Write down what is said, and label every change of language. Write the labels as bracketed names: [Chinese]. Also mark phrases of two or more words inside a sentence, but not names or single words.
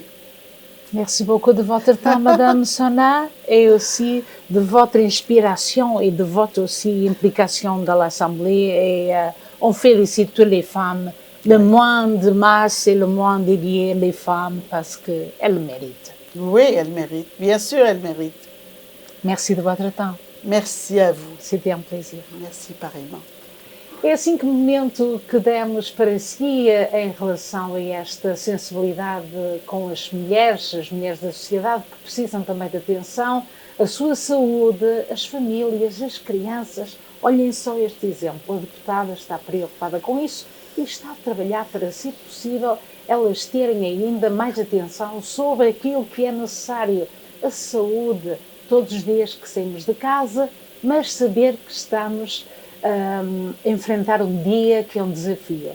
[French] Merci beaucoup de votre temps, Madame Sona, et aussi de votre inspiration et de votre aussi implication dans l'Assemblée. Et on félicite toutes les femmes. Le mois de mars, c'est le mois dédié les femmes parce qu'elles méritent. Oui, elles méritent. Bien sûr, elles méritent. Merci de votre temps. Merci a vous. [Portuguese] C'était um prazer. [French] Merci, pareillement. [Portuguese] É assim que momento que demos para si em relação a esta sensibilidade com as mulheres da sociedade que precisam também de atenção, a sua saúde, as famílias, as crianças. Olhem só este exemplo, a deputada está preocupada com isso e está a trabalhar para, se possível, elas terem ainda mais atenção sobre aquilo que é necessário, a saúde, todos os dias que saímos de casa, mas saber que estamos a enfrentar um dia que é um desafio.